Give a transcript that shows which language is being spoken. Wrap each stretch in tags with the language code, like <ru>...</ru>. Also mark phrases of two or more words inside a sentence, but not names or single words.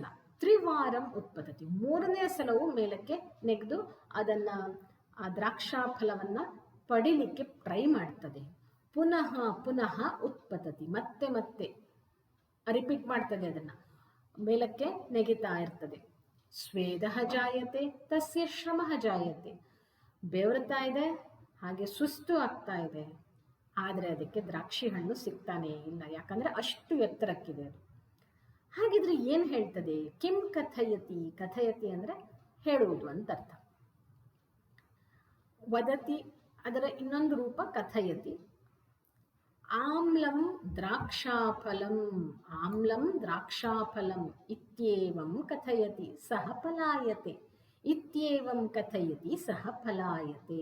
<sa>ತ್ರಿವಾರಂ ಉತ್ಪತತಿ</sa> <kn>ಮೂರನೇ ಸಲವೂ ಮೇಲಕ್ಕೆ ನೆಗೆದು ಅದನ್ನ ಆ ದ್ರಾಕ್ಷಾ ಫಲವನ್ನ ಪಡಿಲಿಕ್ಕೆ ಟ್ರೈ ಮಾಡ್ತದೆ.</kn> <sa>ಪುನಃ ಪುನಃ ಉತ್ಪತತಿ,</sa> <kn>ಮತ್ತೆ ಮತ್ತೆ ರಿಪೀಟ್ ಮಾಡ್ತದೆ, ಅದನ್ನ ಮೇಲಕ್ಕೆ ನೆಗಿತಾ ಇರ್ತದೆ.</kn> <sa>ಸ್ವೇದಃ ಜಾಯತೆ ತಸ್ಯ ಶ್ರಮಃ ಜಾಯತೆ,</sa> <kn>ಬೆವರ್ತಾ ಇದೆ, ಹಾಗೆ ಸುಸ್ತು ಆಗ್ತಾ ಇದೆ, ಆದರೆ ಅದಕ್ಕೆ ದ್ರಾಕ್ಷಿ ಹಣ್ಣು ಸಿಗ್ತಾನೇ ಇಲ್ಲ, ಯಾಕಂದ್ರೆ ಅಷ್ಟು ಎತ್ತರಕ್ಕಿದೆ ಅದು. ಹಾಗಿದ್ರೆ ಏನು ಹೇಳ್ತದೆ?</kn> <sa>ಕಿಂ ಕಥಯತಿ,</sa> <kn>ಕಥಯತಿ ಅಂದರೆ ಹೇಳುವುದು ಅಂತ ಅರ್ಥ. ವದತಿ ಅದರ ಇನ್ನೊಂದು ರೂಪ ಕಥಯತಿ.</kn> <sa>ಆಮ್ಲಂ ದ್ರಾಕ್ಷಾಫಲಂ, ಆಮ್ಲಂ ದ್ರಾಕ್ಷಾಫಲಂ ಇತ್ಯೇವಂ ಕಥಯತಿ ಸಹ ಫಲಾಯತೆ, ಇತ್ಯೇವಂ ಕಥಯತಿ ಸಹ ಫಲಾಯತೆ.</sa>